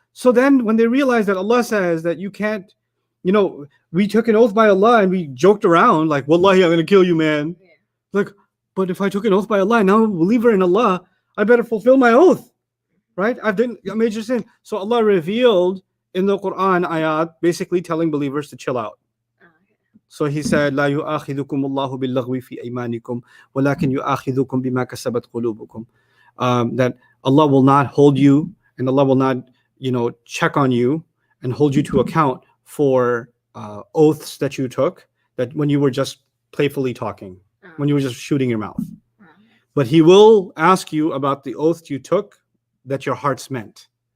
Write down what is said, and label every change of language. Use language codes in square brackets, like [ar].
[en] So then when they realized that Allah says that you can't, you know, we took an oath by Allah and we joked around like, Wallahi, I'm going to kill you, man. Yeah. Like, but if I took an oath by Allah, now I'm a believer in Allah, I better fulfill my oath, right? I've done a major sin. So Allah revealed in the Quran ayat basically telling believers to chill out. [ar] So he said, لا يؤاخذكم الله باللغو في أيمانكم ولكن يؤاخذكم بما كسبت قلوبكم. [en] That Allah will not hold you and Allah will not, check on you and hold you to account for oaths that you took, that when you were just playfully talking, when you were just shooting your mouth. But He will ask you about the oath you took that your hearts meant.